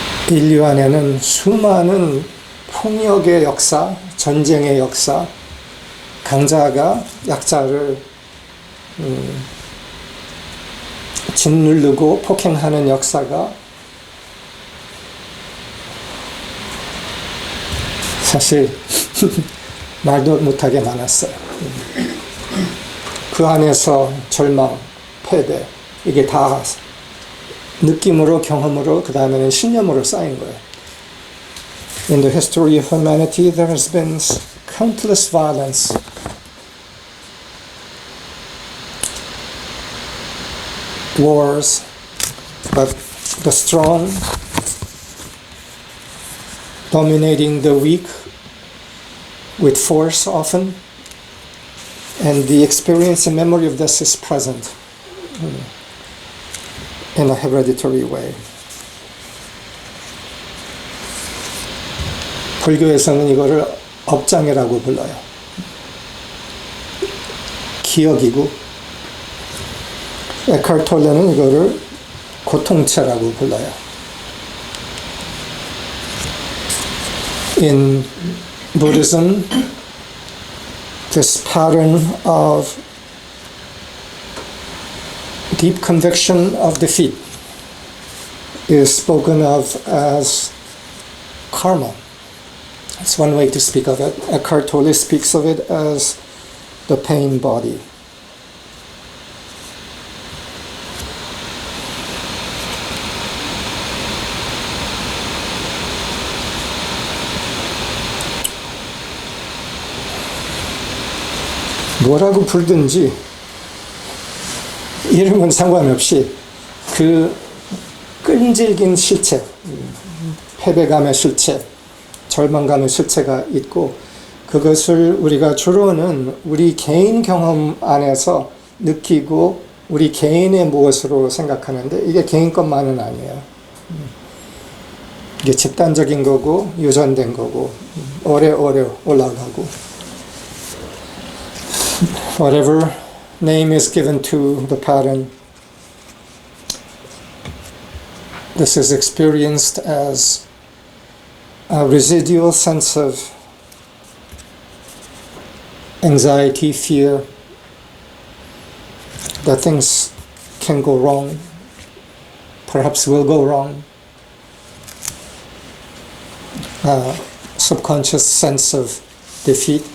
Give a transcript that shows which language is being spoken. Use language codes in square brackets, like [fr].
[ko] 인류 안에는 수많은 폭력의 역사, 전쟁의 역사, 강자가 약자를 짓누르고 폭행하는 역사가 사실 말도 못하게 많았어요. 그 안에서 절망, 패배, 이게 다 느낌으로, 경험으로, 그 다음에는 신념으로 쌓인 거예요. [en] In the history of humanity, there has been countless violence. Wars, but the strong dominating the weak with force often, and the experience and memory of this is present in a hereditary way. [ko] 불교에서는 이거를 업장애라고 불러요. 기억이고, 에카르톨레는 이거를 고통체라고 불러요. [en] In Buddhism, this pattern of deep conviction of defeat is spoken of as karma. That's one way to speak of it. Eckhart Tolle speaks of it as the pain body. [ko] 뭐라고 부르든지 이름은 상관없이 그 끈질긴 실체, 패배감의 실체, 절망감의 실체가 있고, 그것을 우리가 주로는 우리 개인 경험 안에서 느끼고 우리 개인의 무엇으로 생각하는데, 이게 개인 것만은 아니에요. 이게 집단적인 거고 유전된 거고 오래오래 올라가고, [en] whatever name is given to the pattern, this is experienced as a residual sense of anxiety, fear, that things can go wrong, perhaps will go wrong, a subconscious sense of defeat.